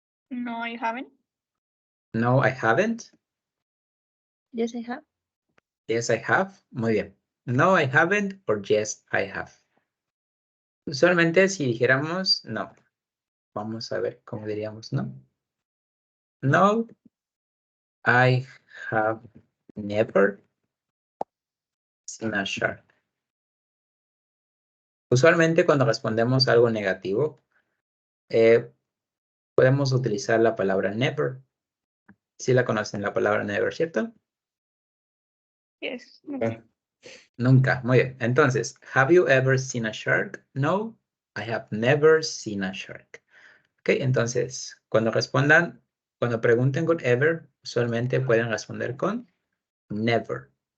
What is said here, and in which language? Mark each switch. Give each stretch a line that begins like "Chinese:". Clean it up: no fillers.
English: No, I haven't. No, I haven't. Yes, I have. Yes, I have.
Spanish: Muy bien.
English: No, I haven't or yes, I have.
Spanish: Usualmente si dijéramos no. Vamos a ver cómo diríamos no.
English: No, I have never seen a shark.
Spanish: Usualmente cuando respondemos algo negativo, podemos utilizar la palabra never. Sí la conocen la palabra never, ¿cierto?
English: Yes. Ah,
Spanish: Nunca. Muy bien.
English: Entonces, have you ever seen a shark? No, I have never seen a shark.
Spanish: Ok, entonces, cuando respondan, cuando pregunten con ever, usualmente pueden responder con never.